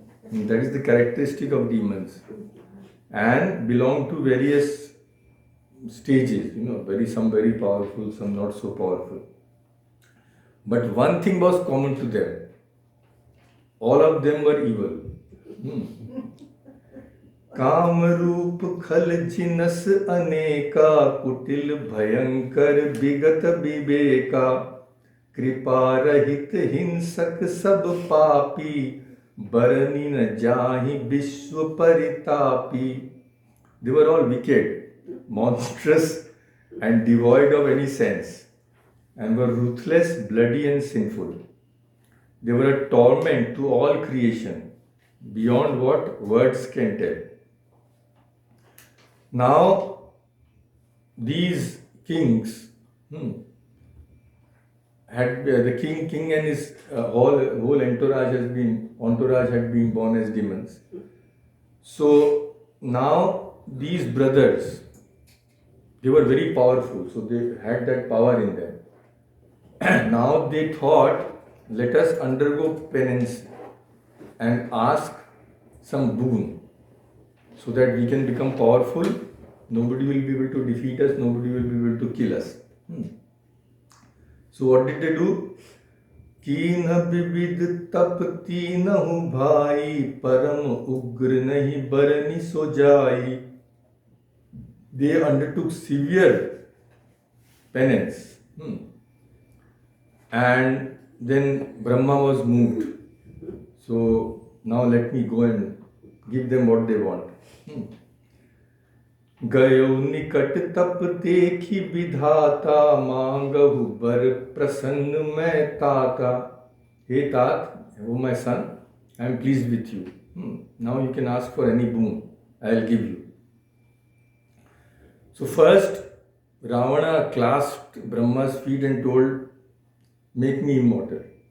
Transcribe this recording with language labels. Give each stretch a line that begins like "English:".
English: And that is the characteristic of demons. And belong to various stages, some very powerful, some not so powerful. But one thing was common to them. All of them were evil.
Awadhi: काम रूप खल जिनस अनेका कुटिल भयंकर विगत विवेका कृपा रहित हिंसक सब पापी बरनी न जाहि विश्व परितापी.
English: They were all wicked, monstrous and devoid of any sense, and were ruthless, bloody and sinful. They were a torment to all creation, beyond what words can tell. Now, these kings had the king and his whole entourage had been born as demons. So now these brothers, they were very powerful, so they had that power in them. Now they thought, let us undergo penance and ask some boon, so that we can become powerful. Nobody will be able to defeat us, nobody will be able to kill us. So what did they do?
Awadhi: कीन विविध तप तीनहु भाई परम उग्र नहीं बरनी सो जाई.
English: They undertook severe penance. And then Brahma was moved. So now let me go and give them what they want.
Awadhi: गयो निकट तप देखी विधाता मांगहु बर प्रसन्न मैं ताता.
English: Hey Tat, oh my son, I am pleased with you. Now you can ask for any boon, I will give you. So first, Ravana clasped Brahma's feet and told, make me immortal.